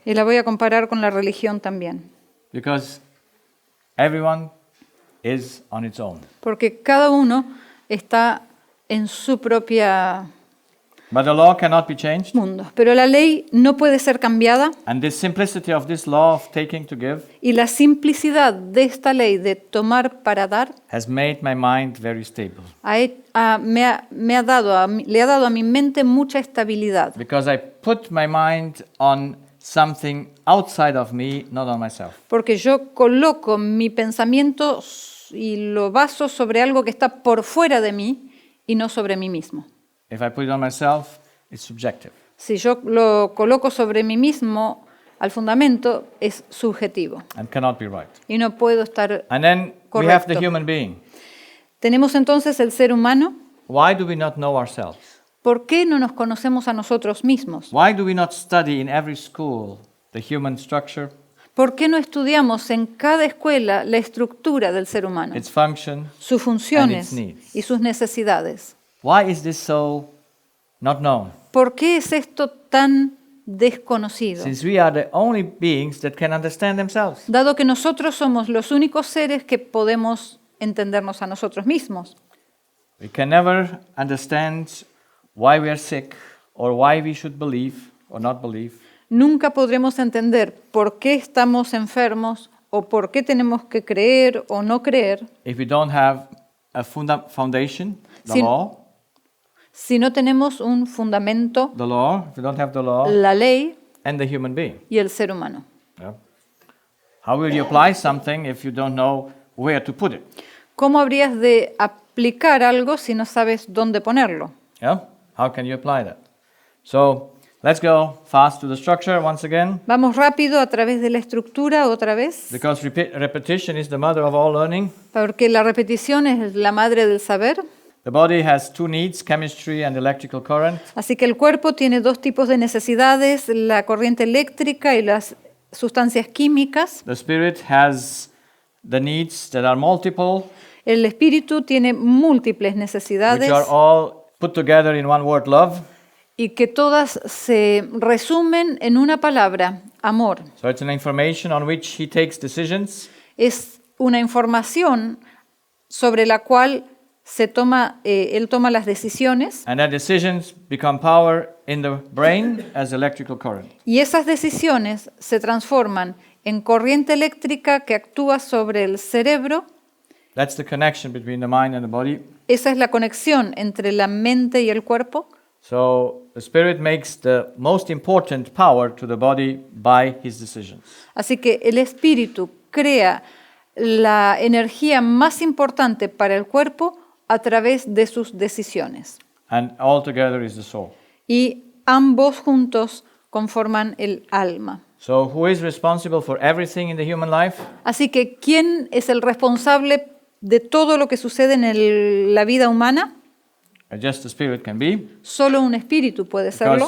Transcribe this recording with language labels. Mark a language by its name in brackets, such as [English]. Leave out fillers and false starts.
[Spanish] Y la voy a comparar con la religión también. [English] Because everyone is on its own. [Spanish] Porque cada uno está en su propia [English] But the law cannot be changed. [Spanish] mundo. Pero la ley no puede ser cambiada [English] And the simplicity of this law of taking to give [Spanish] y la simplicidad de esta ley de tomar para dar [English] has made my mind very stable. [Spanish] le ha dado a mi mente mucha estabilidad. [English] Because I put my mind on something outside of me, not on myself. [Spanish] Porque yo coloco mi pensamiento y lo baso sobre algo que está por fuera de mí y no sobre mí mismo. [English] If I put it on myself, it's subjective. [Spanish] Si yo lo coloco sobre mí mismo, al fundamento, es subjetivo [English] And cannot be right. [Spanish] y no puedo estar [English] And then we have the [Spanish] correcto. [English] human being. [Spanish] Tenemos entonces el ser humano. [English] Why do we not know ourselves? [Spanish] ¿Por qué no nos conocemos a nosotros mismos? [English] Why do we not study in every school the human structure, [Spanish] ¿Por qué no estudiamos en cada escuela la estructura del ser humano, [English] its function? [Spanish] sus funciones [English] and its needs? [Spanish] y sus necesidades? [English] Why is this so not known? [Spanish] ¿Por qué es esto tan desconocido? [English] Since we are the only beings that can understand themselves. [Spanish] Dado que nosotros somos los únicos seres que podemos entendernos a nosotros mismos. [English] We can never understand why we are sick or why we should believe or not believe. [Spanish] Nunca podremos entender por qué estamos enfermos o por qué tenemos que creer o no creer [English] If we don't have a foundation, the [Spanish] Sin- [English] law, [Spanish] si no tenemos un fundamento, [English] if we don't have the law [Spanish] la ley [English] and the human being. [Spanish] y el ser humano. [English] Yeah. How will you apply something if you don't know where to put it? [Spanish] ¿Cómo habrías de aplicar algo si no sabes dónde ponerlo? [English] Yeah? How can you apply that? So let's go fast to the structure once again, [Spanish] Vamos rápido a través de la estructura otra vez, [English] because repetition is the mother of all learning. [Spanish] porque la repetición es la madre del saber. [English] The body has two needs, chemistry and electrical current. [Spanish] Así que el cuerpo tiene dos tipos de necesidades, la corriente eléctrica y las sustancias químicas. [English] The spirit has the needs that are multiple, [Spanish] El espíritu tiene múltiples [English] which [Spanish] necesidades [English] are all put together in one word, love. [Spanish] y que todas se resumen en una palabra, amor. [English] So it's an information on which he takes decisions, [Spanish] Es una información sobre la cual él toma las decisiones [English] and that decisions become power in the brain as electrical current. [Spanish] y esas decisiones se transforman en corriente eléctrica que actúa sobre el cerebro. [English] That's the connection between the mind and the body. [Spanish] Esa es la conexión entre la mente y el cuerpo. [English] So the spirit makes the most important power to the body by his decisions. [Spanish] Así que el espíritu crea la energía más importante para el cuerpo a través de sus decisiones. [English] And all together is the soul. [Spanish] Y ambos juntos conforman el alma. [English] So who is responsible for everything in the human life? [Spanish] Así que, ¿quién es el responsable de todo lo que sucede en la vida humana? [English] Just the spirit can be, [Spanish] Solo un espíritu puede serlo,